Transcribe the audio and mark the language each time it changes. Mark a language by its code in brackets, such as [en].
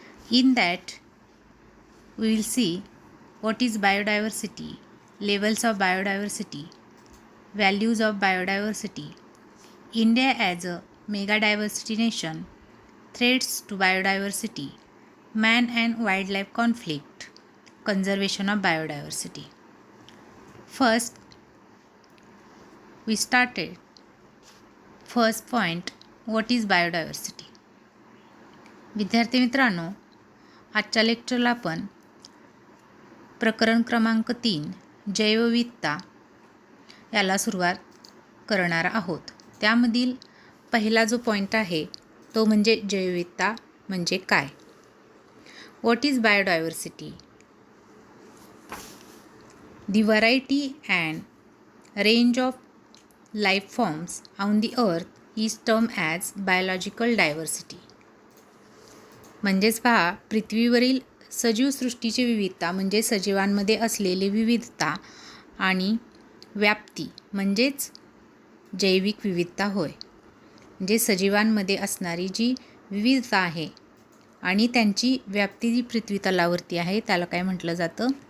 [en] In that, we will see what is biodiversity, levels of biodiversity, values of biodiversity, India as a mega diversity nation, threats to biodiversity, man and wildlife conflict, conservation of biodiversity. First, we started. First point, what is biodiversity? [mr] विद्यार्थी मित्रांनो, आजच्या लेक्चरला आपण प्रकरण क्रमांक 3 जैवविविधता याला सुरुवात करणार आहोत. त्यामधील पहिला जो पॉईंट आहे तो म्हणजे जैवविविधता म्हणजे काय. [en] What is biodiversity? The variety and range of life forms on the earth is termed as biological diversity. [mr] म्हणजेच पहा, पृथ्वीवरील सजीव सृष्टीची विविधता म्हणजे सजीवांमध्ये असलेली विविधता आणि व्याप्ती म्हणजेच जैविक विविधता होय. म्हणजे सजीवांमध्ये असणारी जी विविधता आहे आणि त्यांची व्याप्ती जी पृथ्वी तलावरती आहे त्याला काय म्हटलं जातं?